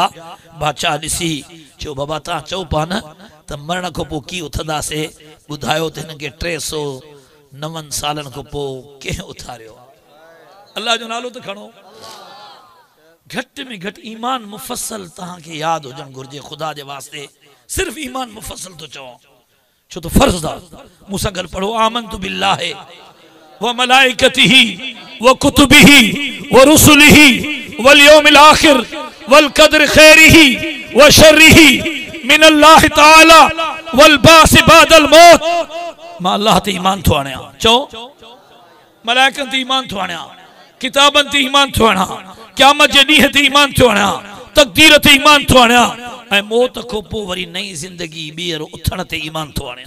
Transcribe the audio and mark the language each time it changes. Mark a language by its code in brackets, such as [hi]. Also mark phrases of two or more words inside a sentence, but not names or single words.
[sd] बादशाह ॾिसी चो बाबा तव्हां चओ पा न त मरण खां पोइ की उथंदासे ॿुधायो त हिन खे 309 सालनि खां पोइ कंहिं उथारियो। अल्लाह जो नालो त खणो। घट में घट ईमान मुफसल तहां के याद हुजण घुर्जे खुदा जे वास्ते। सिर्फ ईमान मुफसल तो चओ छो तो फर्ज दा मूंसां गॾु पढ़ो [ar] آمنتُ بالله وملائكته وكتبه ورسله واليوم الآخر والقدر خيره وشره من الله تعالى والبعث بعد الموت. [sd] मां अल्लाह ते ईमान थो आणिया। चओ मलाइकनि ते ईमान थो आणिया किताबनि ते ईमान थो आणिया क़यामत जे ॾींहं ते ईमान थो आणिया तक़दीर ते ईमान थो आणिया ऐं मौत खां पोइ वरी नई ज़िंदगी ॿीहर उथण ते ईमान थो आणिया।